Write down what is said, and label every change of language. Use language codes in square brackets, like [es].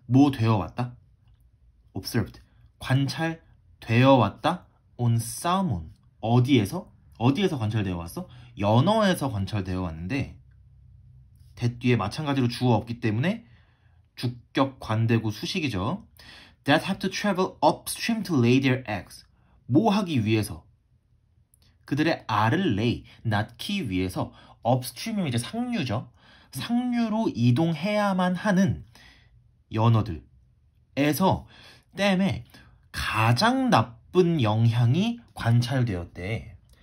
[ko] 뭐 되어 왔다? observed. 관찰되어 왔다. [en] on someone. [ko] 어디에서 관찰되어 왔어? 연어에서 관찰되어 왔는데 that 뒤에 마찬가지로 주어 없기 때문에 주격 관대고 수식이죠. [en] That have to travel upstream to lay their eggs. [ko] 뭐 하기 위해서? 그들의 알을 낳기 위해서 upstream이면 이제 상류죠. 상류로 이동해야만 하는 연어들에서 댐에 가장 나쁜 영향이 관찰되었대.